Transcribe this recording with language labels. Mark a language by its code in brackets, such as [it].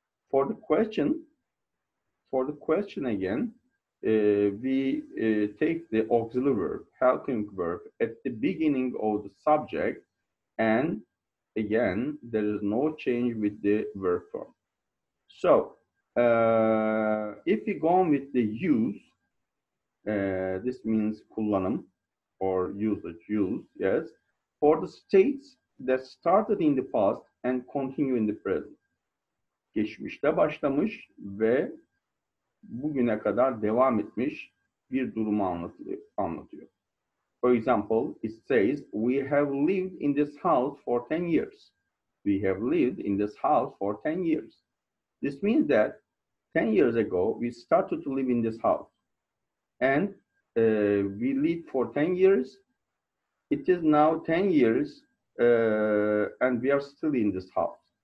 [en] For the question again, we take the auxiliary verb, helping verb at the beginning of the subject, and again, there is no change with the verb form. So, if we go on with the use, this means kullanım or usage, use, yes, for the states that started in the past and continue in the present. [tr] Geçmişte başlamış ve bugüne kadar devam etmiş bir durumu anlatıyor. [en] For example, it says, we have lived in this house for 10 years. We have lived in this house for 10 years. This means that 10 years ago, we started to live in this house. And we lived for 10 years. It is now 10 years, and we are still in this house.